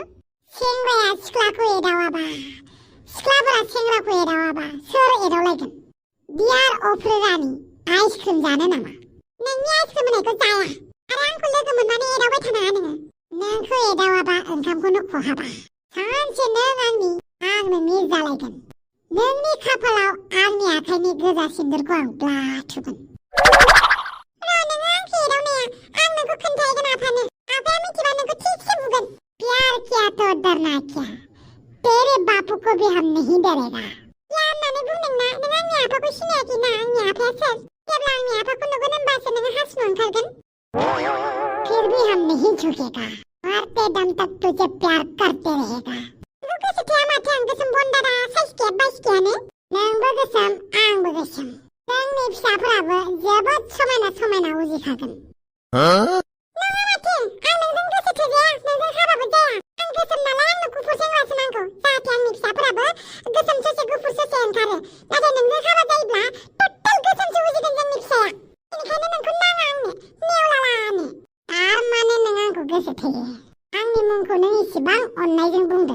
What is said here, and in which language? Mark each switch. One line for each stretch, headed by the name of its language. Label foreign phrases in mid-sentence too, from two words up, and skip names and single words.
Bodo: सेंग्राया सिख्लाखौ एदावाबा सिख्लाफोरा सेंग्राखौ एदावाबा सोर एदावलायगोन डियार अफ्रिरानि आइसक्रिम जानो नामा नोंनि आइसक्रिम होनायखौ जाया आरो आंखौ लोगो मोननानै एदावबाय थानाङा नोङो नोंखौ एदावाबा ओंखामखौनो खहाबा सानसे नों आंनि आं नोंनि जालायगोन नोंनि खाफालाव आंनि आखाइनि गोजा सिन्दुरखौ आं ब्ला थुगोन नोङो आंखौ एदावनाया आं नोंखौ खोन्थाहैगोन आफानो आफाया मिथिबा नोंखौ थिकसे बुगोन
Hindi: प्यार किया तो डरना क्या तेरे बापू को भी हम नहीं डरेगा
Bodo: या होननानै बुंदोंना नों आंनि आफाखौ सिनायाखैना आंनि आफाया सोर जेब्ला आंनि आफाखौ नुगोन होनबासो नोङो हासुनो ओंखारगोन
Hindi: फिर भी हम नहीं झुकेगा मरते दम तक तुझे प्यार करते रहेगा
Bodo: गोसो थाया माथो आं गोसोम बन्दारा साइसकिया बाइसकियानो नोंबो गोसोम आंबो गोसोम जोंनि फिसाफोराबो जोबोद समायना समायना उजिखागोन नङा माथो आं नोंजों गोसो थोजाया नोंजों हाबाबो जाया आं गोसोम नालाय आंनो गुफुर सेंग्रासो नांगौ जाहाथे आंनि फिसाफोराबो गोसोम ससे गुफुर ससे ओंखारो नाथाय नोंजों हाबा जायोब्ला टटेल गोसोमसो उजिगोन जोंनि फिसाया बेनिखायनो नोंखौ नाङा आंनो नेवलालानो थारमाने नों आंखौ गोसो थोयो आंनि मुंखौ नों इसेबां अननायजों बुंदों